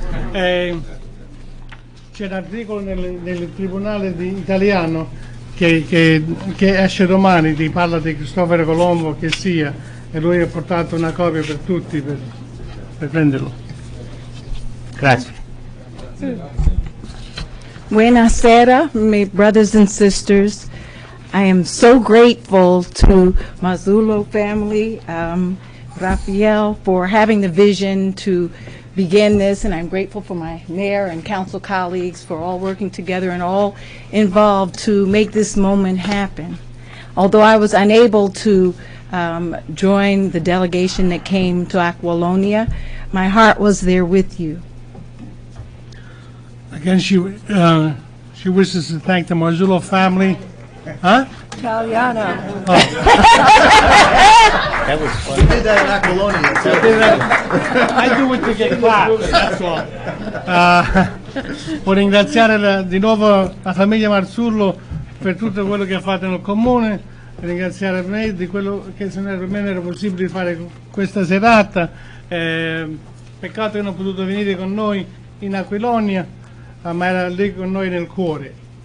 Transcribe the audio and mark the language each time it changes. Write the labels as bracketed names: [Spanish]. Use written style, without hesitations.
[Italian] C'è un articolo nel tribunale italiano che esce domani, ti parla di Cristoforo Colombo, che sia, e lui ha portato una copia per tutti per prenderlo. Grazie. [English] Buonasera, my brothers and sisters. I am so grateful to Marzullo family, Raffaele, for having the vision to begin this, and I'm grateful for my mayor and council colleagues for all working together and all involved to make this moment happen. Although I was unable to join the delegation that came to Aquilonia, my heart was there with you. Again, she wishes to thank the Marzullo family. Huh? [Italian] Italiano. [English] Oh. That was fun. We did that in Aquilonia. I do it to get clapped, that's all. [Italian] Vuoi ringraziare di nuovo la famiglia Marzullo per tutto quello che ha fatto nel comune, ringraziare me di quello che per me non era possibile fare questa serata. Peccato che non ha potuto venire con noi in Aquilonia, ma era lì con noi nel cuore.